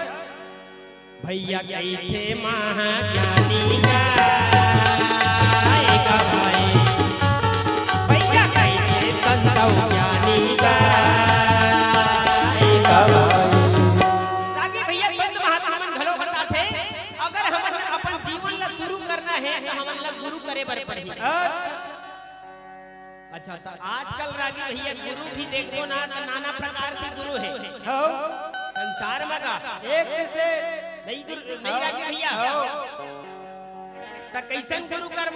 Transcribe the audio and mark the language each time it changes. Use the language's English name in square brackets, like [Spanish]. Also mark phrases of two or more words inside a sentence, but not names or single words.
[Chhattisgarhi] भैया कई थे महाज्ञानी का भाई भैया कई थे संत ज्ञानी का रागी भैया संत महात्मा मन घलो बताथे अगर हमन अपन जीवन ला शुरू करना है तो हमन ला गुरु करे बर पड़ी। अच्छा तो आजकल रागी भैया गुरु भी देखो ना तो नाना प्रकार के गुरु है हो संसार में का एक से नहीं गुरु नहीं रागी भैया तो कैसन गुरु करबो